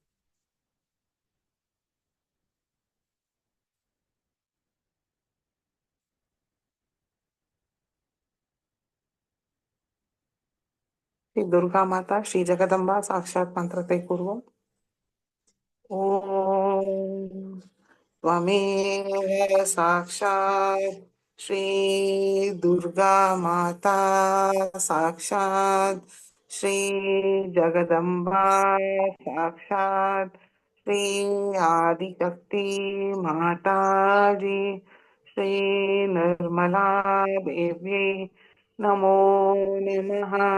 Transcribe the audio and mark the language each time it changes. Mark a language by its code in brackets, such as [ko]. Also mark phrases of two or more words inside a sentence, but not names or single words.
[ta] ஸ்ரீ துர்கா மாதா, ஸ்ரீ ஜெகதம்பா சாக்ஷாத் மந்திரத்தை கூறுவோம். [sa] ஓம் त्वमेव साक्षात् श्री दुर्गा माता साक्षात्, श्री जगदम्बा साक्षात्, श्री आदिशक्ति माता जी, श्री निर्मला देवी नमो नमः.